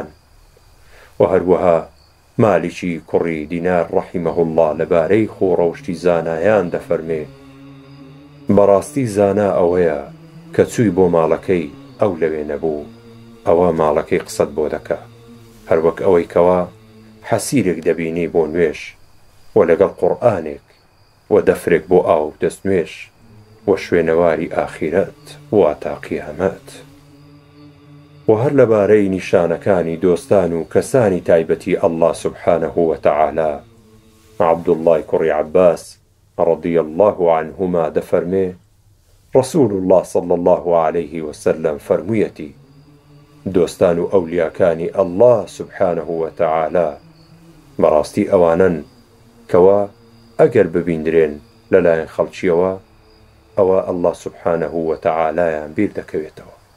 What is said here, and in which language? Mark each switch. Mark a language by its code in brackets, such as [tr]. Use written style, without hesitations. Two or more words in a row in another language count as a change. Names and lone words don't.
[ckb] و هەروەها مالیکی کوڕی دینار ڕەحیمەهوڵڵا لەبارەی خۆڕەوشتی زانایان دەفەرمێ: بەڕاستی زانا ئەوەیە کە چووی بۆ ماڵەکەی ئەو لەوێ نەبوو، ئەوە ماڵەکەی قسەت بۆ دەکا، هەروەک ئەوەی کەوا حەسیرێک دەبینی بۆ نوێش و لەگەڵ قورئانێک و دەفرێک بۆ ئاو دەست نوێش و شوێنەواری ئاخیرەت واتە قیامەت. و هەر لەبارەی نیشانەکانی دۆستان و کەسانی تایبەتی [ar] ئەڵڵا سوبحانەهو وەتەعالا، [ckb] عەبدوڵڵای کوڕی عەباس [ar] ڕەضی الله عنهما [ckb] دەفەرمێ: [ar] ڕەسوول الله صلی الله عليه وسلم [ckb] فەرموویەتی: دۆستان و ئەولیاکانی [ar] ئەڵڵا سوبحانەهو وەتەعالا [ckb] بەڕاستی ئەوانن کەوا ئەگەر ببیندرێن لەلایەن خەڵکیەوە، ئەوە [ar] ئەڵڵا سوبحانەهو وەتەعالایان [ckb] بیر دەکەوێتەوە.